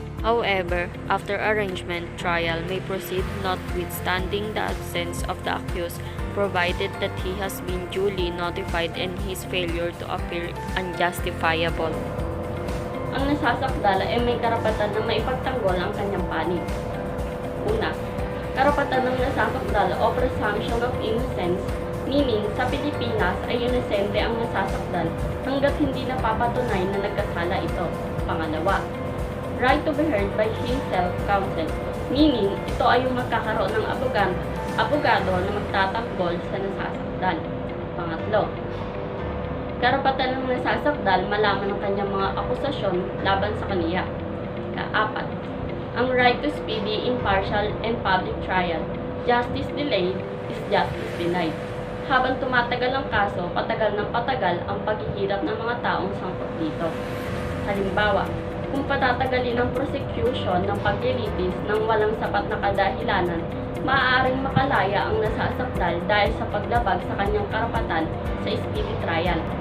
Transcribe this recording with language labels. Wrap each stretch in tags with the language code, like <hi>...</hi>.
<en>However, after arrangement, trial may proceed notwithstanding the absence of the accused, provided that he has been duly notified and his failure to appear unjustifiable.</en> <tl>Ang nasasakdal ay may karapatan na maipagtanggol ang kanyang panig. Una, karapatan ng nasasakdal o presumption of innocence, meaning sa Pilipinas ay inosente ang nasasakdal hanggat hindi napapatunay na nagkasala ito. Pangalawa,</tl> <en>right to be heard by himself counsel,</en> <tl>meaning ito ay yung magkakaroon ng abogado na magtatanggol sa nasasakdal. Pangatlo, karapatan ng nasasakdal malaman ng kanyang mga akusasyon laban sa kaniya. Kaapat, ang</tl> <en>right to speedy, impartial, and public trial. Justice delayed is justice denied.</en> <tl>Habang tumatagal ang kaso, patagal ng patagal ang paghihirap ng mga taong sangkot dito. Halimbawa, kung patatagalin ang prosecution ng paglilitis ng walang sapat na kadahilanan, maaaring makalaya ang nasasakdal dahil sa paglabag sa kanyang karapatan sa speedy trial.</tl>